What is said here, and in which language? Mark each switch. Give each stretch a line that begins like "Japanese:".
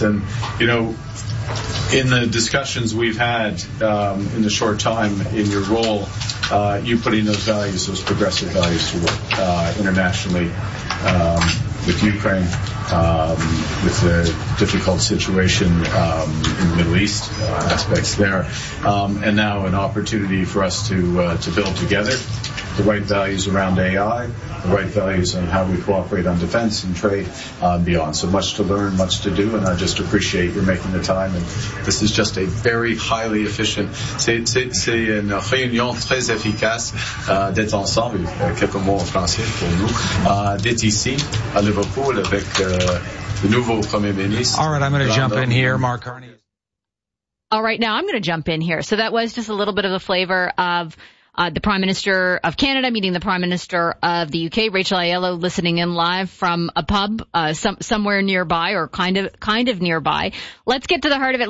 English: And, you know, in the discussions we've had in the short time in your role, you putting those values, those progressive values, to work internationally with Ukraine, with the difficult situation in the Middle East, aspects there, and now an opportunity for us to build together the right values around AI, the right values on how we cooperate on defense and trade, and beyond. So much to learn, much to do, and I just appreciate your making the time. And this is just a very highly efficient,
French: c'est une réunion très efficace d'être ensemble, quelques mots en français pour nous, d'être ici à Liverpool avec the nouveau Premier ministre.
English: All right, I'm going to jump in here, Mark Carney. All right, now I'm going to jump in here. So that was just a little bit of the flavor of the Prime Minister of Canada meeting the Prime Minister of the UK. Rachel Aiello listening in live from a pub somewhere nearby, or kind of nearby. Let's get to the heart of it.